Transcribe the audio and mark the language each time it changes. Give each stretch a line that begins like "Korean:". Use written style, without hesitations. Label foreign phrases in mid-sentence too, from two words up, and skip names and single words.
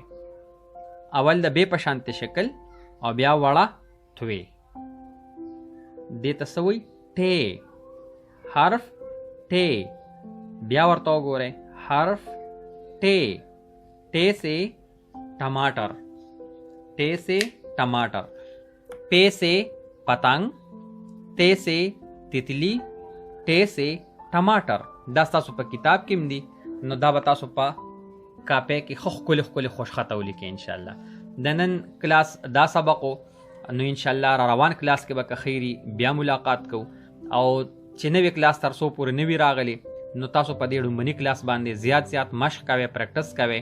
Pashto: اول د بې په شانتې شکل او بیا وړه توې. دې ته څه وایي؟ ټی. حرف ټی. بیا ورته وګورئ حرف ټی.
Urdu: ټی سے ټماټر. ٹے سے ٹماٹر. پے سے پتنگ. تے سے تتلی. ٹے سے ٹماٹر.
Pashto: دا ستاسو په کتاب کې هم دي، نو دا به تاسو په کاپۍ کې ښکلي ښکلي خوشخطه ولیکئ انشاءالله. د نن کلاس دا سبق و، نو انشاءالله را روان کلاس کې به که خیري بیا ملاقات کوو. او چې نوی کلاس تر څو پورې نوي راغلی نو تاسو په دې ړومبني کلاس باندې زیات مشق کوئ، پریکټس کوئ.